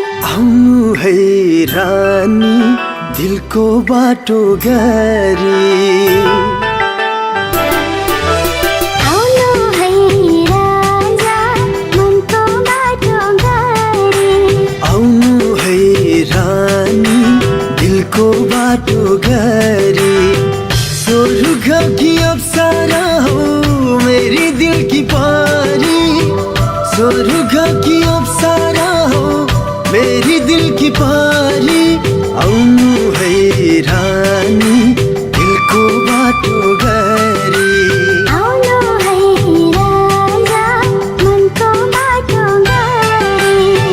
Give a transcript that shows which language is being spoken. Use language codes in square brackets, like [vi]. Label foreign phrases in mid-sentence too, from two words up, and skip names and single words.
[ne] आउनु है रानी, दिलको बाटो गरी। आउनु है राजा, मनको बाटो गरी। आउनु है रानी, दिलको बाटो गरी। [hi] स्वर्ग की अप्सरा हो, मेरी दिल की पारी। स्वर्ग की अप्सरा हो, मेरी दिल की पारी। [ne] आउनु है रानी, दिलको बाटो गरी। आउनु है राजा, मनको बाटो गरी।